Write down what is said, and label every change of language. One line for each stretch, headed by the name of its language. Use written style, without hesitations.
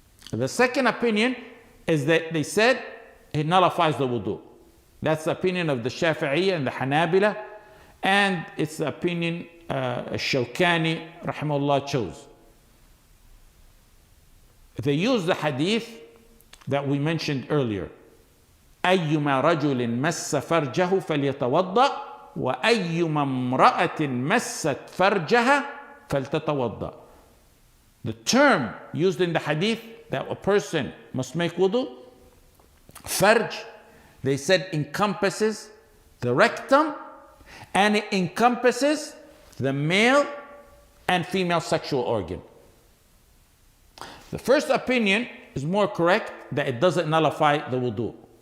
English: The second opinion is that they said it nullifies the wudu. That's the opinion of the Shafi'iyya and the Hanabila, and it's the opinion Shawkani rahimahullah chose. They use the hadith that we mentioned earlier.
Arabic: أيما رجل مس فرجه فليتوضأ وأيما امرأة مست فرجها فلتتوضأ.
English: The term used in the hadith that a person must make wudu, farj, they said encompasses the rectum, and it encompasses the male and female sexual organ. The first opinion is more correct, that it doesn't nullify the wudu.